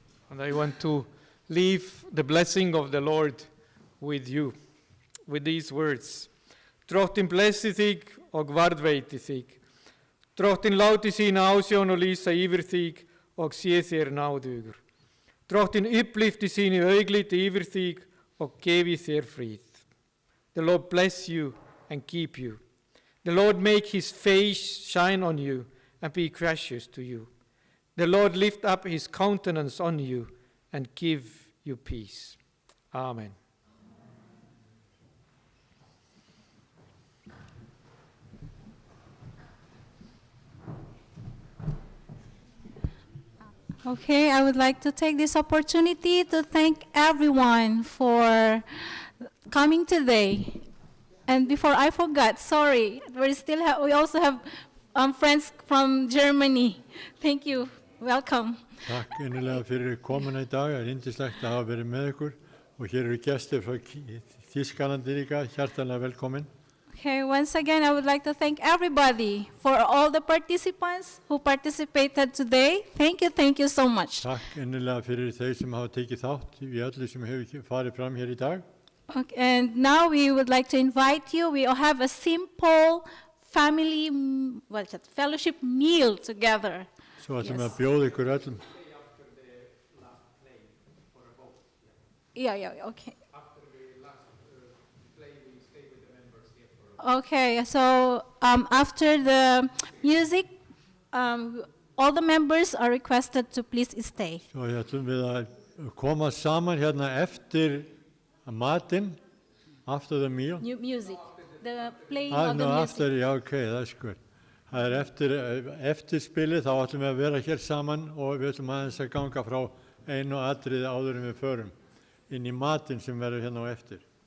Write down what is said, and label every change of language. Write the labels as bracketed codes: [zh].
[en] And I want to leave the blessing of the Lord with you, with these words. [is] Drottin blessi þig og varðveiti þig. Drottin láti sína ásjón og lýsa yfir þig og sé þér náðugur. Drottin upplyfti sínu augliti yfir þig og gefi þér frið. [en] The Lord bless you and keep you. The Lord make his face shine on you and be gracious to you. The Lord lift up his countenance on you and give you peace. Amen. Okay, I would like to take this opportunity to thank everyone for coming today. And before I forgot, sorry, we also have friends from Germany. Thank you. Welcome. [is] Takk innilega fyrir komuna í dag. Það yndislegt að hafa verið með ykkur. Og hér eru gestir frá Þýskalandi líka. Hjartanlega velkomin. [en] Okay, once again, I would like to thank everybody for all the participants who participated today. Thank you so much. [is] Takk innilega fyrir þau sem hafa tekið þátt í öllu sem hefur farið fram hér í dag. [en] Okay, and now we would like to invite you. We have a simple family, fellowship meal together. [is] Svo ætlum við að bjóða ykkur öllum. [en] Yeah, okay. Okay, so after the music, all the members are requested to please stay. [is] Svo ætlum við að koma saman hérna eftir matinn, [en] after the meal. New music, the playing of the music. After, yeah, okay, that's good. [is] Það eftir eftirspilið, þá ætlum við að vera hér saman og við ætlum aðeins að ganga frá einu atriði áður en við förum inn í matinn sem verður hérna á eftir.